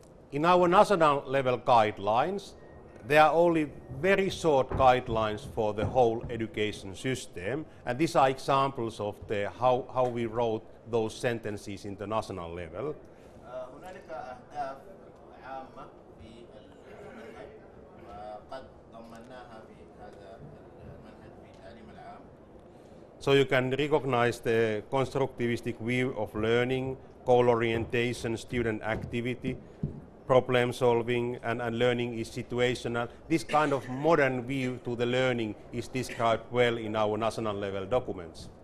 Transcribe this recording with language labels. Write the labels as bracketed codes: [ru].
[en] In our national level guidelines, there are only very short guidelines for the whole education system, and these are examples of how we wrote those sentences in the national level. [ar] هنالك أهداف عامة في المنهج وقد ضمناها في هذا المنهج في التعليم العام. [en] So you can recognize the constructivistic view of learning, goal orientation, student activity, problem solving, and learning is situational. This kind of modern view to the learning is described well in our national level documents.